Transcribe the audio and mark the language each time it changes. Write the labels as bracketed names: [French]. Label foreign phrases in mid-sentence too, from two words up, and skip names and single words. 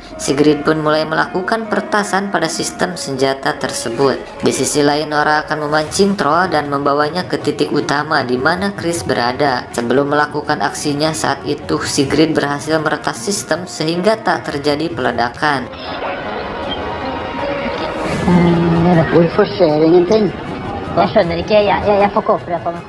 [Indonesian] Sigrid pun mulai melakukan pertasan pada sistem senjata tersebut. Di sisi lain, Nora akan memancing troll dan membawanya ke titik utama di mana Chris berada. Sebelum melakukan aksinya saat itu, Sigrid berhasil meretas sistem sehingga tak terjadi peledakan. [Norwegian] Hvorfor skjer ingenting? Jeg skjønner ikke. Jeg får kåpe det på meg.